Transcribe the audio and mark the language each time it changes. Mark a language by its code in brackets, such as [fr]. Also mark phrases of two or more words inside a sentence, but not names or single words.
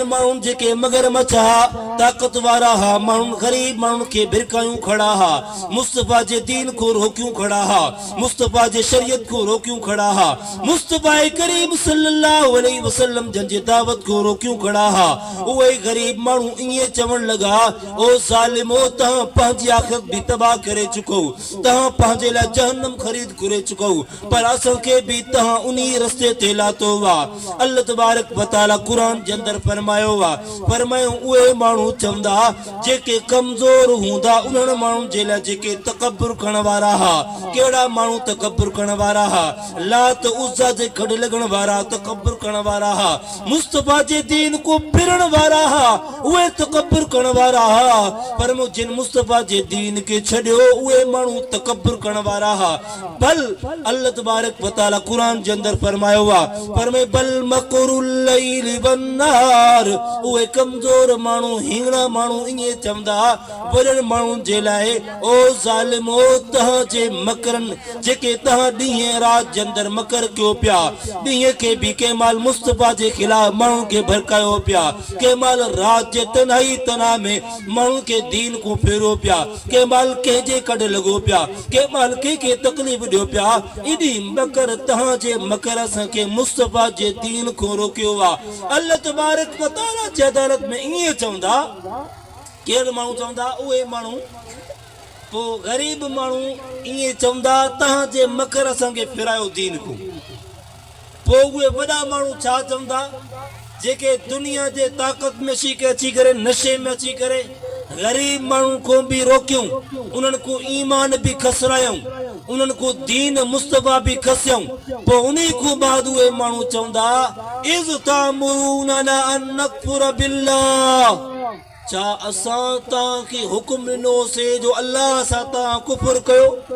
[sd] माण्हुनि जेके मगरमच्छ हा ताक़त वारा हा माण्हुनि ग़रीब माण्हुनि खे भिरकायूं खड़ा हा मुस्तफा जे दीन को रोकियूं खड़ा हा मुस्तफा जे शरीयत को रोकियूं खड़ा हा मुस्तफा करीम [ar] صلى الله عليه وسلم [sd] जंहिंजे दावत को रोकियूं खड़ा हा उहे ग़रीब माण्हू ईअं चवण लॻा ओ ज़ालिमो तव्हां पंहिंजी आख़िरत बि तबाह करे चुको तव्हां पंहिंजे लाइ जहन्नम ख़रीद करे चुको पर असांखे बि तहां उन्ही रस्ते ते लातो वा [ar] الله تبارك وتعالى [sd] कुरान जे अंदरि फरमायो वा फरमायो उहे माण्हू चवंदा जेके कमज़ोर हूंदा उन्हनि माण्हुनि जे लाइ जेके तकब्बुर करण वारा हा कहिड़ा माण्हू तकब्बुर करण वारा हा लात उज़्ज़ा जे गॾु लॻण वारा तकब्बुर करण वारा हा मुस्तफा जे दीन को फिरण वारा हा उहे तकब्बुर करण वारा हा पर जिन मुस्तफा जे दीन खे छॾियो उहे माण्हू तकब्बुर करण वारा हा बल अल्लाह [ar] تبارك وتعالى [sd] कुरान जे अंदर फरमायो वा फरमाए [ar] بل مكر الليل والنهار [sd] उहे कमज़ोर माण्हू हींगड़ा माण्हू ईअं चवंदा वॾनि माण्हुनि जे लाइ ओ ज़ालिमो तव्हां जे मकरनि जेके तव्हां ॾींहं राति जे अंदरि मकर कयो पिया ॾींहं खे बि कंहिं महिल मुस्तफा जे ख़िलाफ़ माण्हुनि खे भड़कायो पिया कंहिं महिल राति जे तन्हाई तनाह में माण्हुनि खे दीन को फेरो पिया कंहिं महिल कंहिंजे कॾ लॻो पिया कंहिं महिल कंहिंखे तकलीफ़ ॾियो पिया एॾी मकर तव्हां जे मकर असांखे मुस्तफा जे दीन को रोकियो आहे [ar] الله تبارك وتعالى [sd] जे अदालत में ईअं चवंदा केरु माण्हू चवंदा उहे माण्हू पोइ ग़रीब माण्हू ईअं चवंदा तव्हां जे मकर असांखे फिरायो दीन को पोइ उहे वॾा माण्हू छा चवंदा जेके दुनिया जे ताक़त में अची करे नशे में अची करे गरीब माण्हुनि को भी रोकियूं उन्हनि को ईमान भी खसरायूं उन्हनि को दीन मुस्तफा भी खसियूं पोइ उन्ही को बाद उहे माण्हू चवंदा [ar] إذ تأمروننا أن نكفر بالله [sd] छा असां तव्हांखे हुकुम ॾिनोसीं जो अल्लाह सां तव्हां कुफर कयो